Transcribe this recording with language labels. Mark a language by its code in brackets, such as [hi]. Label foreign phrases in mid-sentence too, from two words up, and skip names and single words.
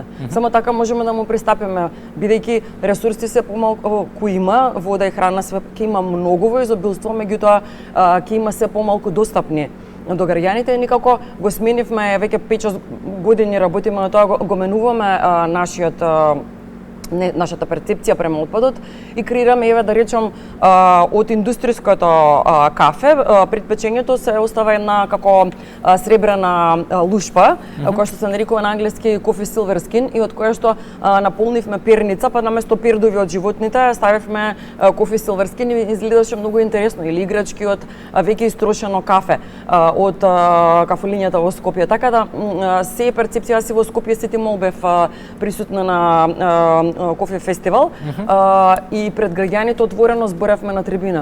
[mk] Само така можеме да му пристапиме, бидејќи ресурси се помалку кои има, вода и храна ќе има многу во изобилство, меѓутоа ќе има се помалку достапни до граѓаните и никако го сменивме, веќе 5-6 години работиме на тоа, го менуваме нашата перцепција према отпадот и креираме, еве да речам, од индустријското кафе, пред печењето се остава една како сребрена лушпа, која што се нарекува на англиски [en] coffee silver skin [mk] и од која што наполнивме перница, па наместо пердови од животните ставивме [en] coffee silver skin [mk] и изгледаше многу интересно, или играчки од веќе истрошено кафе од кафелињата во Скопје. Така да се перцепција си во Скопје Сити Мол бев присутна на кофе фестивал и пред граѓаните отворено зборевме на трибина.